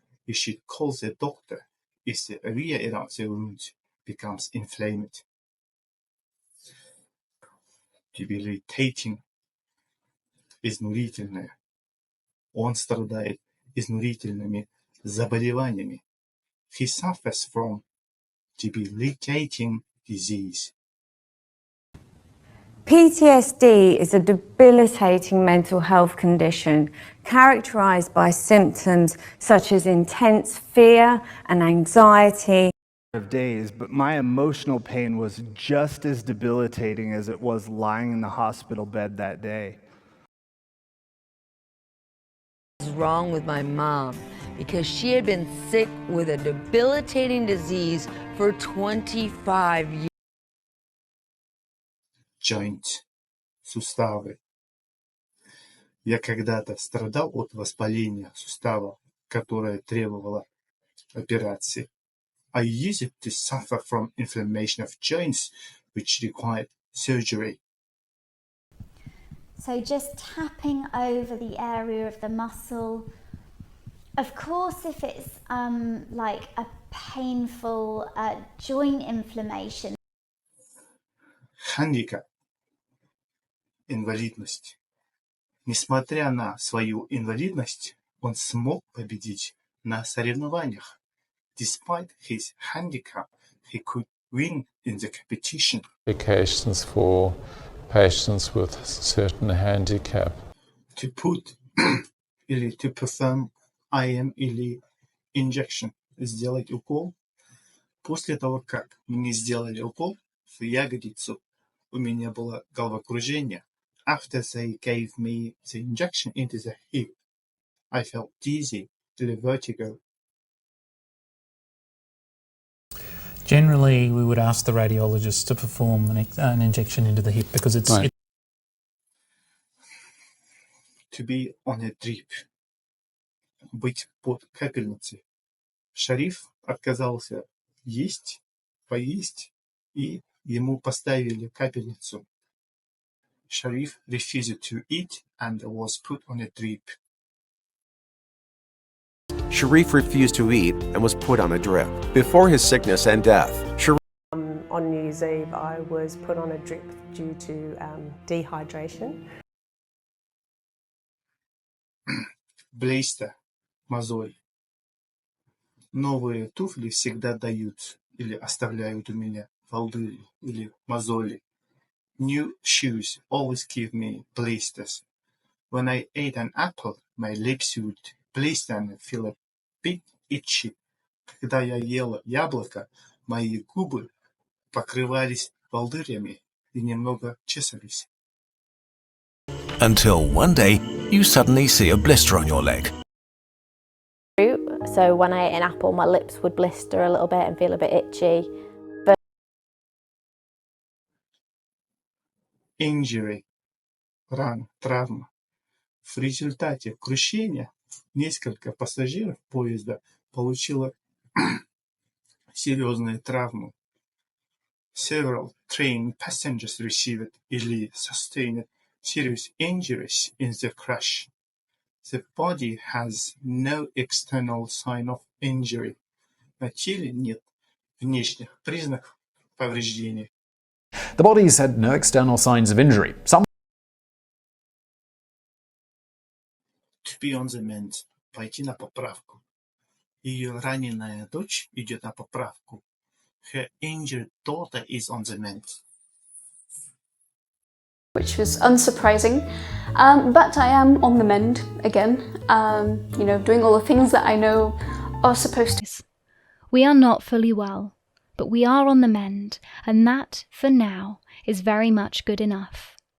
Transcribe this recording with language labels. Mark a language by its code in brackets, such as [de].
[en] You should call the doctor if the area around the wound becomes inflamed. Debilitating. Изнурительное. [ru] Он страдает изнурительными заболеваниями. [en] He suffers from debilitating disease. PTSD is a debilitating mental health condition characterized by symptoms such as intense fear and anxiety. Of days, but my emotional pain was just as debilitating as it was lying in the hospital bed that day. What was wrong with my mom? Because she had been sick with a debilitating disease for 25 years. Joint. Суставы. [ru] Я когда-то страдал от воспаления сустава, которое требовало операции. [en] I used to suffer from inflammation of joints, which required surgery. So just tapping over the area of the muscle. Of course, if it's like a painful joint inflammation. Handicap. Инвалидность. [ru] Несмотря на свою инвалидность, он смог победить на соревнованиях. [en] Despite his handicap, he could win in the competition. Applications for patients with certain handicap. To put или to perform IM или injection. [ru] Сделать укол. После того, как мне сделали укол в ягодицу, у меня было головокружение. [en] After they gave me the injection into the hip, I felt dizzy, vertigo. Generally, we would ask the radiologist to perform an injection into the hip because it's... Right. To be on a drip. [ru] Быть под капельницей. Шариф отказался поесть, и ему поставили капельницу. [en] Sharif refused to eat and was put on a drip. Sharif refused to eat and was put on a drip. Before his sickness and death, on New Year's Eve, I was put on a drip due to dehydration. [ru] Блейста, мозоль. Новые туфли всегда дают или оставляют у меня волдыри или мозоли. [en] New shoes always give me blisters. When I ate an apple, my lips would blister and feel a bit itchy. [ru] Когда я ела яблоко, мои губы покрывались волдырями и немного чесались. [en] Until one day, you suddenly see a blister on your leg. So when I ate an apple, my lips would blister a little bit and feel a bit itchy. [ru] Injury, рана, травма. В результате крушения несколько пассажиров поезда получило серьезные травмы. [en] Several train passengers received или sustained serious injuries in the crash. The body has no external sign of injury. [ru] На теле нет внешних признаков повреждений. [en] The bodies had no external signs of injury. To be on the mend. [ru] Пойти на поправку. Ее раненая дочь идет на поправку. [en] Her injured daughter is on the mend. Which was unsurprising, but I am on the mend again, doing all the things that I know are supposed to. We are not fully well, but we are on the mend, and that, for now, is very much good enough.